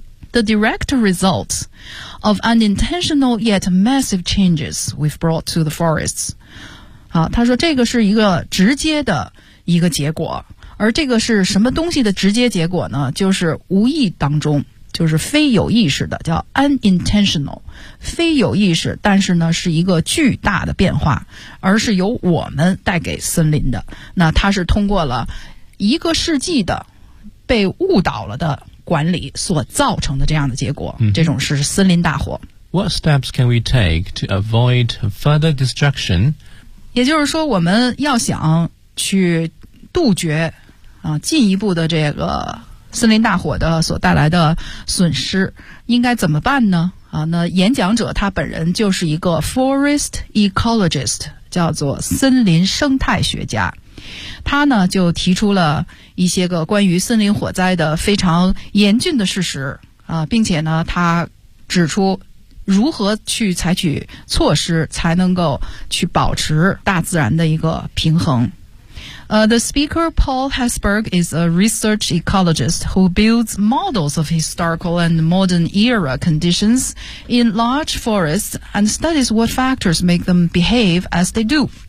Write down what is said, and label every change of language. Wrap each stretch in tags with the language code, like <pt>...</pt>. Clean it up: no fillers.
<en>The direct result of unintentional yet massive changes we've brought to the forests.</en> <zh>好，他说这个是一个直接的一个结果。而这个是什么东西的直接结果呢？就是无意当中，就是非有意识的，叫 unintentional， 非有意识，但是呢是一个巨大的变化，而是由我们带给森林的。那它是通过了一个世纪的被误导了的管理所造成的这样的结果、这种是森林大火。</zh> <en>What steps can we take to avoid further destruction？</en> <zh>也就是说我们要想去杜绝进一步的这个森林大火的所带来的损失，应该怎么办呢？那演讲者他本人就是一个 forest ecologist， 叫做森林生态学家。他呢就提出了一些个关于森林火灾的非常严峻的事实并且呢他指出如何去采取措施才能够去保持大自然的一个平衡。</zh> <en>The speaker, Paul Hesburgh, is a research ecologist who builds models of historical and modern era conditions in large forests and studies what factors make them behave as they do.</en>